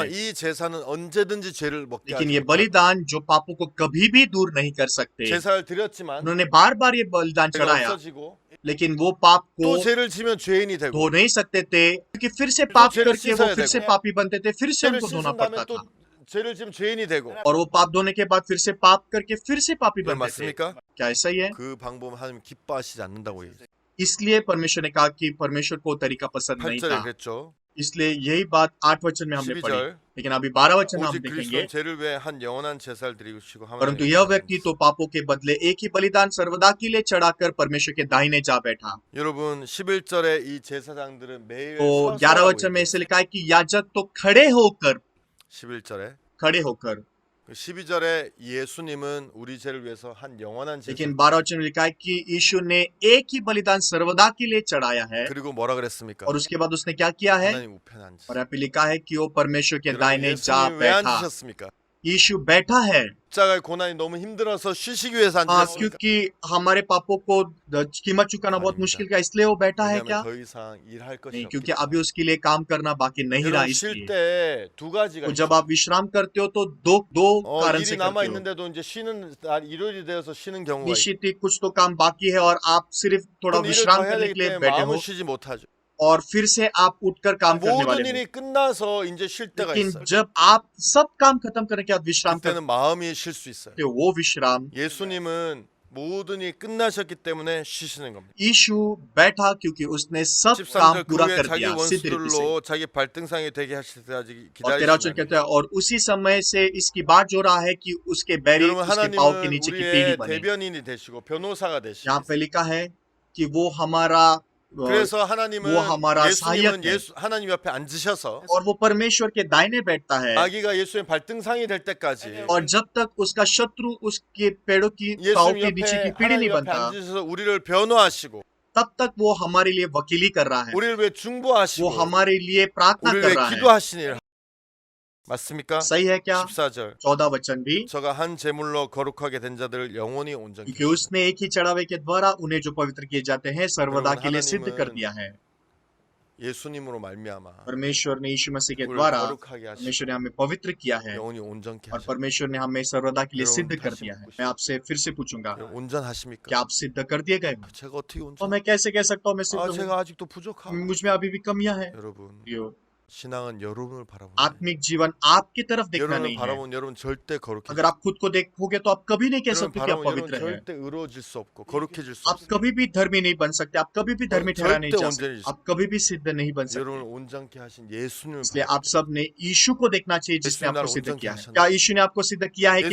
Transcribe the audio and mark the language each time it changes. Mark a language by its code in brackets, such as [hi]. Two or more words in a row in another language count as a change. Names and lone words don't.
[hi] है। [ko] 이 제사는 언제든지 죄를 먹게 [hi] लेकिन [ko] 하지 [hi] ये [ko] 못하고. [hi] बलिदान जो पापों को कभी भी दूर नहीं कर सकते। [ko] 제사를 드렸지만 [hi] उन्होंने बार बार ये बलिदान [ko] 죄가 [hi] चढ़ाया, [ko] 없어지고 [hi] लेकिन वो पाप को [ko] 또 죄를 지면 죄인이 되고 [hi] धो नहीं सकते थे, क्योंकि फिर से पाप [ko] 죄를 [hi] करके वो [ko] 씻어야 [hi] फिर से [ko] 되고. [hi] पापी बनते थे, फिर से [ko] 죄를 [hi] उनको धोना [ko] 씻은 [hi] पड़ता [ko] 다음에 또 [hi] था। [ko] 죄를 지면 죄인이 되고. [hi] और वो पाप धोने के बाद फिर से पाप करके फिर से पापी [ko] 그건 [hi] बनते थे। [ko] 맞습니까? [hi] क्या ऐसा ही है? [ko] 그 방법은 하나님 기뻐하시지 않는다고 얘기해요. [hi] इसलिए परमेश्वर ने कहा कि परमेश्वर को तरीका पसंद नहीं [ko] 8절에 [hi] था। [ko] 그랬죠. [hi] इसलिए यही बात 8 वचन में हमने पढ़ी, [ko] 12절 [hi] लेकिन अभी 12 वचन में हम [ko] 오직 [hi] देखेंगे। [ko] 그리스도는 죄를 위해 한 영원한 제사를 드리시고 [hi] परंतु यह व्यक्ति तो पापों के बदले एक ही बलिदान सर्वदा के लिए चढ़ाकर परमेश्वर के दाहिने जा बैठा। [ko] 여러분 11절에 이 제사장들은 매일 [hi] तो [ko] 서서 [hi] 11 [ko] 하고 [hi] वचन में [ko] 있어요. [hi] ऐसे लिखा है कि याजक तो खड़े होकर [ko] 11절에 12절에 예수님은 우리 죄를 위해서 한 영원한 제사. [hi] लेकिन 12 वचन में लिखा है कि यीशु ने एक ही बलिदान सर्वदा के लिए चढ़ाया है। [ko] 그리고 뭐라 그랬습니까? [hi] और उसके बाद उसने क्या किया है? [ko] 하나님 우편에 앉으셨어요. [hi] और यहाँ पे लिखा है कि वो परमेश्वर के [ko] 여러분, [hi] दाहिने जा [ko] 예수님이 왜 [hi] बैठा। [ko] 앉으셨습니까? [hi] यीशु बैठा है [ko] 십자가의 고난이 너무 힘들어서 쉬시기 위해서 앉으셨습니까? [hi] क्योंकि हमारे पापों को कीमत चुकाना बहुत [ko] 아닙니다. [hi] मुश्किल का, इसलिए वो बैठा है [ko] 왜냐하면 [hi] क्या? [ko] 더 이상 일할 것이 [hi] नहीं, [ko] 없기 [hi] क्योंकि [ko] 때문에. [hi] अभी उसके लिए काम करना बाकी नहीं रहा, [ko] 여러분 [hi] इसलिए। [ko] 쉴 때 두 가지가 [hi] तो [ko] 있어요. [hi] जब आप विश्राम करते हो तो दो कारण [ko] 일이 [hi] से [ko] 남아 [hi] करते हो। [ko] 있는데도 이제 쉬는 날 일요일이 되어서 쉬는 경우가 있어요. [hi] निश्चित ही कुछ तो काम बाकी है और आप सिर्फ थोड़ा [ko] 그런 일을 [hi] विश्राम [ko] 더 해야 [hi] करने [ko] 되기 [hi] के लिए [ko] 때문에 [hi] बैठे हो [ko] 마음은 쉬지 못하죠. [hi] और फिर से आप उठकर काम करने [ko] 모든 [hi] वाले [ko] 일이 [hi] हो। [ko] 끝나서 이제 쉴 때가 [hi] लेकिन [ko] 있어요. [hi] जब आप सब काम खत्म करने के बाद विश्राम [ko] 그때는 마음이 쉴 수 있어요. [hi] करते हो, वो विश्राम [ko] 예수님은 모든 일이 끝나셨기 때문에 쉬시는 겁니다. [hi] यीशु बैठा क्योंकि उसने सब काम [ko] 13절 그 [hi] पूरा [ko] 후에 [hi] कर [ko] 자기 [hi] दिया सिद्ध रीति से। [ko] 원수들로 자기 발등상이 되게 하실 때까지 [hi] और 13 वचन [ko] 기다리시는 [hi] कहता है और उसी समय से इसकी बात जो रहा है कि उसके बैरी [ko] 여러분 [hi] उसके पाँव के [ko] 하나님은 [hi] नीचे की पीढ़ी [ko] 우리의 [hi] बने। [ko] 대변인이 되시고 변호사가 되시고 [hi] यहाँ पे लिखा है कि वो हमारा [ko] 그래서 하나님은 [hi] वो हमारा [ko] 예수님은 [hi] सहायक है। [ko] 하나님 옆에 앉으셔서 [hi] और वो परमेश्वर के दाहिने बैठता है [ko] 자기가 예수의 발등상이 될 때까지 [hi] और जब तक उसका शत्रु उसके पेड़ों की पाँव [ko] 예수님 [hi] के नीचे की [ko] 옆에 [hi] पीढ़ी [ko] 하나님 [hi] नहीं [ko] 옆에 [hi] बनता, [ko] 앉으셔서 우리를 변호하시고 [hi] तब तक वो हमारे लिए वकीली कर रहा है, [ko] 우리를 위해 [hi] वो [ko] 중보하시고 [hi] हमारे लिए प्रार्थना [ko] 우리를 [hi] कर [ko] 위해 [hi] रहा है। [ko] 기도하시는 일 맞습니까? [hi] सही है क्या? [ko] 14절 [hi] 14 वचन भी, [ko] 저가 한 제물로 거룩하게 된 자들을 영원히 온전히 [hi] क्योंकि उसने एक ही चढ़ावे के द्वारा उन्हें जो पवित्र किए जाते हैं सर्वदा के लिए सिद्ध कर दिया है। [ko] 예수님으로 말미암아 [hi] परमेश्वर ने यीशु मसीह के [ko] 우리를 [hi] द्वारा [ko] 거룩하게 하시고 [hi] परमेश्वर ने हमें पवित्र किया है [ko] 영원히 온전케 [hi] और [ko] 하시고 [hi] परमेश्वर ने हमें सर्वदा के लिए [ko] 여러분, [hi] सिद्ध कर [ko] 다시 [hi] दिया है। [ko] 묻고 [hi] मैं आपसे फिर से पूछूंगा, [ko] 온전하십니까? [hi] क्या आप सिद्ध कर दिए गए? [ko] 제가 어떻게 [hi] तो [ko] 온전? [hi] मैं कैसे कह सकता हूँ मैं सिद्ध [ko] 아 [hi] हूँ? [ko] 제가 아직도 부족하고 [hi] मुझ में अभी भी कमियां हैं। [ko] 여러분 [hi] यो, [ko] 신앙은 여러분을 바라보는 [hi] आत्मिक जीवन आपकी तरफ देखना [ko] 여러분을 [hi] नहीं है। [ko] 바라보면 여러분 절대 거룩해 [hi] अगर आप खुद को देखोगे तो आप कभी नहीं कह [ko] 여러분 [hi] सकते कि आप [ko] 바라보면 여러분 [hi] पवित्र हैं। [ko] 절대 의로워질 수 없고 거룩해질 수 [hi] आप [ko] 없어요. [hi] कभी भी धर्मी नहीं बन सकते, आप कभी भी धर्मी ठहरा नहीं [ko] 절대 [hi] जा [ko] 온전해질 [hi] सकते, आप कभी भी सिद्ध नहीं बन सकते। [ko] 여러분을 온전케 하신 예수님을 [hi] इसलिए [ko] 바라보고 [hi] आप सब ने यीशु को देखना चाहिए जिसने [ko] 예수님 [hi] आपको [ko] 나를 [hi] सिद्ध [ko] 온전케 [hi] किया है। [ko] 하셨나? [hi] क्या यीशु ने आपको सिद्ध किया है कि